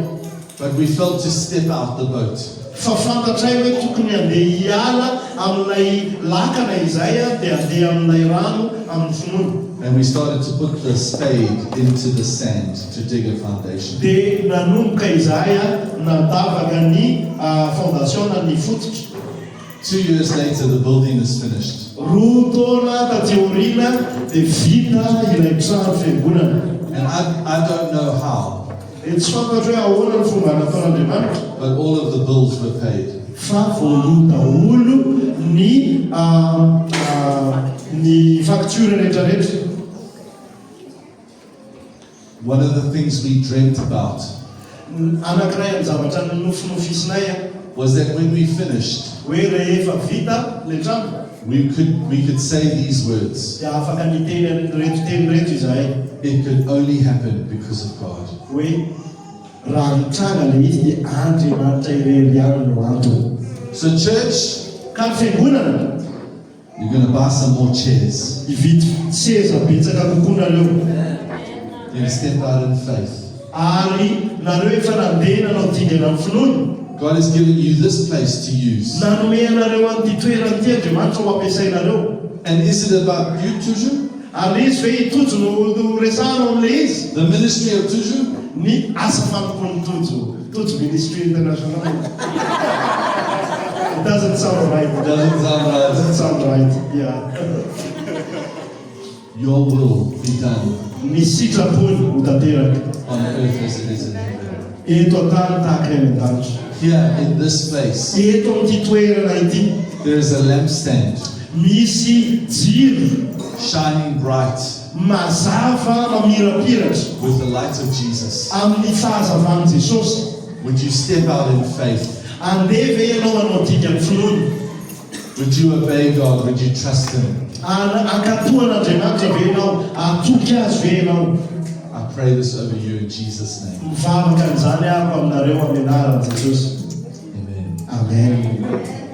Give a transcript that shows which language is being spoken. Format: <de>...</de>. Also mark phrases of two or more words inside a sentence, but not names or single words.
<en>But we felt to step out the boat.</en> <mg>Fa fantatray hoe tokony andeha hiala amin'ilay lakana izay dia andeha amin'ilay rano amin'ny finoana.</mg> <en>And we started to put the spade into the sand to dig a foundation.</en> <mg>Dia nanomboka izahay nandavaka ny fondation ny fototra.</mg> <en>2 years later, the building is finished.</en> <mg>Roa taona taty aoriana dia vita ilay trano fiangonana.</mg> <en>And I don't know how,</en> <mg>Tsy fantatro hoe ahoana ny fomba nataon'Andriamanitra.</mg> <en>but all of the bills were paid.</en> <mg>Fa voaloha daholo ny facture rehetrarehetra.</mg> <en>One of the things we dreamt about</en> <mg>Anankiray ny zavatra nofinofisinay</mg> <en>was that when we finished,</en> <mg>hoe rehefa vita le trano</mg> <en>we could say these words.</en> <mg>dia afaka niteny teny reto izahay</mg> <en>It could only happen because of God.</en> <mg>hoe raha nitranga le izy dia Andriamanitra irery ihany no antony.</mg> <en>So church,</en> <mg>Ka fiangonana</mg> <en>You're going to buy some more chairs.</en> <mg>Ividy seza betsaka kokoa nareo.</mg> <en>You're going to step out in faith.</en> <mg>Ary nareo efa nandeha nanao dingana amin'ny finoana.</mg> <en>God has given you this place to use.</en> <mg>Nanome anareo an'ity toerana ity Andriamanitra ho ampiasainareo.</mg> <en>And is it about you, toujours?</en> <mg>Ary izy ve tojo no resahana amin'ilay izy?</mg> <en>The ministry of toujours?</en> <mg>Ny asa famokony tojo</mg> <en>ministry international. It doesn't sound right. It doesn't sound right. It doesn't sound right. Yeah. Your will be done</en> <mg>Ny sitrapony ho tanteraka.</mg> <en>on earth as it is in heaven.</en> <mg>Eto an-tany tahaka ny an-danitra.</mg> <en>Here in this place,</en> <mg>Eto amin'ity toerana ity</mg> <en>there is a lampstand</en> <mg>misy jiro</mg> <en>shining bright</en> <mg>mazava mamirapiratra</mg> <en>with the light of Jesus.</en> <mg>amin'ny fahazavan'i Jesosy.</mg> <en>Would you step out in faith?</en> <mg>Andeha ve ianao manao dingana finoana?</mg> <en>Would you obey God? Would you trust Him?</en> <mg>Ankatohan'Andriamanitra ve ianao? Atoky azy ve ianao?</mg> <en>I pray this over you in Jesus' name.</en> <mg>Mivavaka an'izany aho aminareo amin'ny anaran'i Jesosy. Amen. Amen.</mg>